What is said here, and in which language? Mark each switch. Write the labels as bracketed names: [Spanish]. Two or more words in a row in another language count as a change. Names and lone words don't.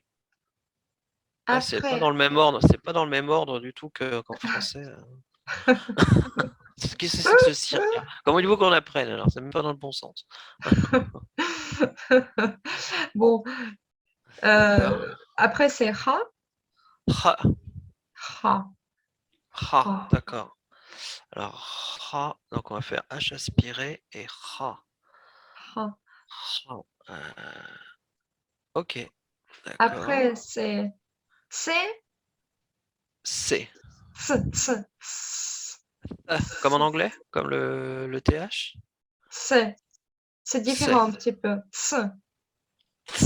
[French] Ah, c'est pas dans Après, le même ordre. C'est pas dans le même ordre du tout qu'en français. Qu'est-ce que c'est que ce cirque-là? Comment voulez-vous qu'on apprenne alors? C'est même pas dans le bon sens. bon, D'accord. après, c'est Ra. Ha. Ra. Ha. Ra. D'accord. Alors, ha. Donc, on va faire H aspiré et ha. Ra. Ha. Ok. D'accord. Après, c'est C. C. S. Ah, comme en anglais? Comme le TH? C. C'est C. différent un petit peu. S. S.